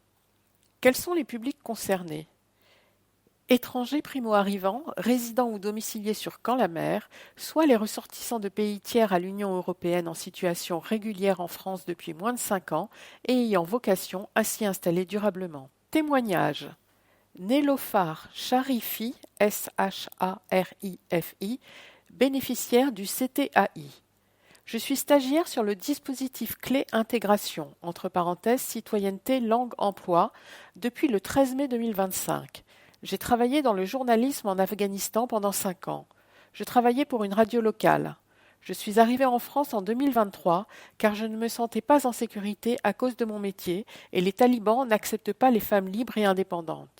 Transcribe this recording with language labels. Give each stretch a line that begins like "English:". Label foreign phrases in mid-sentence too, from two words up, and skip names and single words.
French: Quels sont les publics concernés? Étrangers primo-arrivants, résidents ou domiciliés sur Camp-la-Mer, soit les ressortissants de pays tiers à l'Union européenne en situation régulière en France depuis moins de 5 ans et ayant vocation à s'y installer durablement. Témoignage. Nélofar Sharifi, S-H-A-R-I-F-I, bénéficiaire du CTAI. Je suis stagiaire sur le dispositif clé intégration, entre parenthèses citoyenneté langue emploi, depuis le 13 mai 2025. J'ai travaillé dans le journalisme en Afghanistan pendant 5 ans. Je travaillais pour une radio locale. Je suis arrivée en France en 2023 car je ne me sentais pas en sécurité à cause de mon métier et les talibans n'acceptent pas les femmes libres et indépendantes.